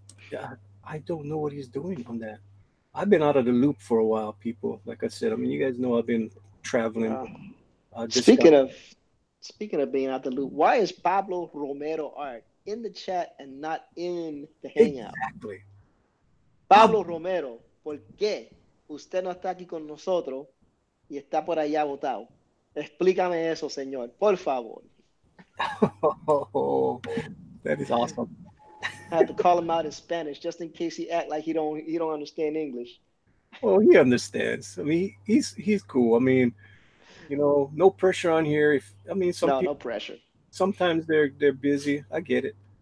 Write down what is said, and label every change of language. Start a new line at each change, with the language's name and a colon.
English: Yeah, I don't know what he's doing on that. I've been out of the loop for a while, people. Like I said, I mean, you guys know I've been traveling. Uh, I just got speaking of speaking of being out the loop, why is Pablo Romero Art in the chat and not in the Hangout? exactly.
Spanish: Pablo Romero, ¿por qué usted no está aquí con nosotros y está por allá votado? Explícame eso, señor, por favor.
English: Oh, that is awesome. I had to call him out in Spanish just in case he act like he don't understand English. Well, he understands. I mean, he's cool. I mean, no pressure on here. If I mean, some No, no people pressure. sometimes they're busy. I get it.